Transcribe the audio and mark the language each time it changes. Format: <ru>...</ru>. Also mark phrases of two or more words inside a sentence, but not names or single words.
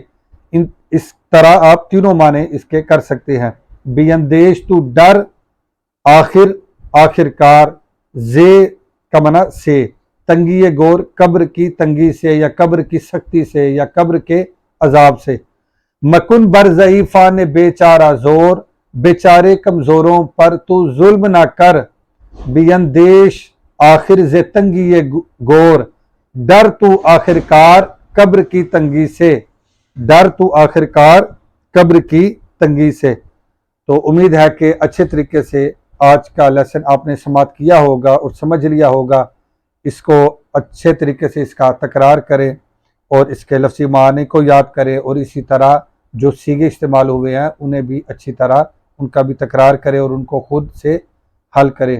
<ur>اس طرح آپ تینوں معنی اس کے کر سکتے ہیں۔ بیندیش تو ڈر، آخر آخر کار، زے کا معنی سے، تنگی گور قبر کی تنگی سے یا قبر کی سختی سے یا قبر کے عذاب سے۔</ur> <fa>مکن بر ضعیفان بے چارہ زور،</fa> <ur>بیچارے کمزوروں پر تو ظلم نہ کر،</ur> <fa>بیندیش آخر ز تنگی گور،</fa> <ur>ڈر تو آخر کار قبر کی تنگی سے، ڈر تو آخر کار قبر کی تنگی سے۔ تو امید ہے کہ اچھے طریقے سے آج کا لیسن آپ نے سماعت کیا ہوگا اور سمجھ لیا ہوگا۔ اس کو اچھے طریقے سے اس کا تکرار کریں اور اس کے لفظی معنی کو یاد کریں، اور اسی طرح جو صیغے استعمال ہوئے ہیں انہیں بھی اچھی طرح ان کا بھی تکرار کریں اور ان کو خود سے حل کریں۔</ur>